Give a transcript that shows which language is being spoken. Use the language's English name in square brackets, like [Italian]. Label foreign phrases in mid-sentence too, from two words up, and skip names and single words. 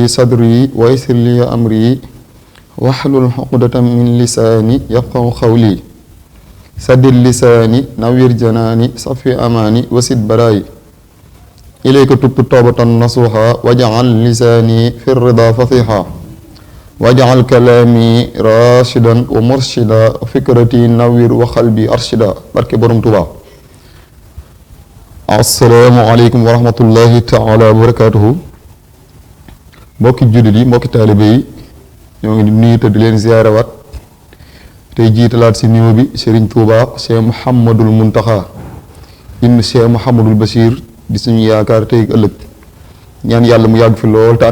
[Arabic] صدري ويسر لي أمري واحلل عقدة من لساني يفقهوا قولي سدد لساني نوّر جناني صفي أماني وسد براي إليك تبت توبة نصوحا واجعل لساني في الرضا فصيحا واجعل كلامي راشدا ومرشدا وفكرتي نوّر وقلبي أرشدا [Wolof] barke Borom Tuubaa. [Arabic] السلام عليكم ورحمة الله تعالى وبركاته. [Wolof] mbokki jullit yi mbokki taalibe yi ñoo ngi nuyu te di leen ziyaarawaat tey jiitalaat si nuyu bi Serigne Touba Cheikh Mouhamadul Muntaxa ibn Cheikh Mouhamadul Bachir di suñu yaakaar tey ëllëg ñaan yàlla mu yàgg fi lool te